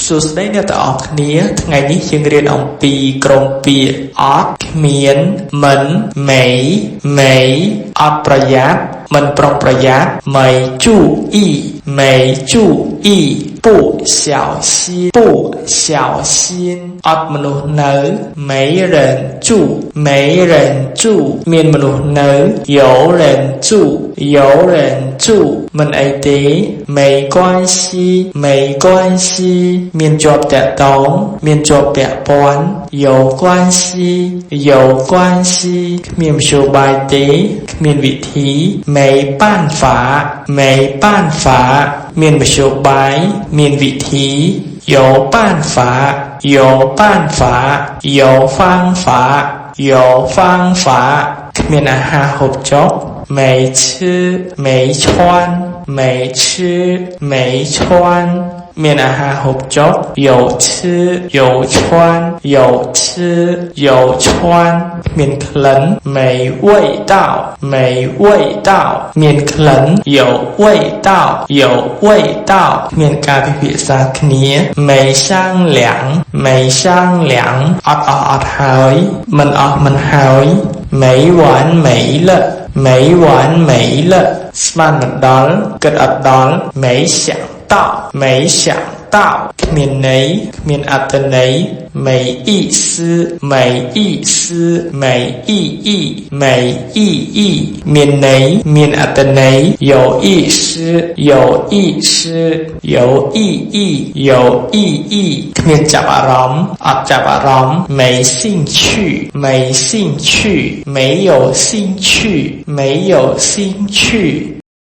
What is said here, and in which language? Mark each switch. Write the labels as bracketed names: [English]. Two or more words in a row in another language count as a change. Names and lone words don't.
[Khmer] សួស្តីអ្នកទាំងអស់គ្នាថ្ងៃនេះយើងរៀនអំពីក្រុមពាក្យអត់គ្មានមិនមេមេអត់ប្រយ័ត្នមិនប្រុងប្រយ័ត្ន [Chinese] 没注意没注意不小心不小心 [Khmer] អត់មនុស្សនៅ [Chinese] 没人住没人住 [Khmer] មានមនុស្សនៅ [Chinese] 有人住有人住 [Khmer] មិនអី ទេ [Chinese] 没关系没关系 [Khmer] មានជាប់តាក់ទងមានជាប់ពាក់ព័ន្ធ [Chinese] 有关系有关系 [Khmer] គ្មានមធ្យោបាយទេគ្មានវិធី [Chinese] 没办法没办法 [Khmer] មានមធ្យោបាយមានវិធី [Chinese] 有办法有办法有方法有方法 [Khmer] គ្មានអាហារហូបចុក [Chinese] 没吃没穿没吃没穿 [Khmer] មានអាហារហូបចុក [Chinese] 有吃有穿有吃有穿 [Khmer] មានក្លិន [Chinese] 没味道没味道 [Khmer] មានក្លិន [Chinese] 有味道有味道 [Khmer] មានការពិភាក្សាគ្នា [Chinese] 没商量没商量 [Khmer] អត់ អស់អត់ហើយមិនអស់មិនហើយ [Chinese] 没完没了没完没了 [Khmer] ស្មានមិនដល់គិតអ ត់ដល់ [Chinese] 没想到没想到 [Khmer] គ្មានន័យគ្មានអត្ថន័យ [Chinese] 没意思没意思没意义没意义 [Khmer] មានន័យមានអត្ថន័យ [Chinese] 有意思有意思有意义有意义 [Khmer] គ្មានចាប់អារម្មណ៍អត់ចាប់អារម្មណ៍ [Chinese] 没兴趣没兴趣没有兴趣没有兴趣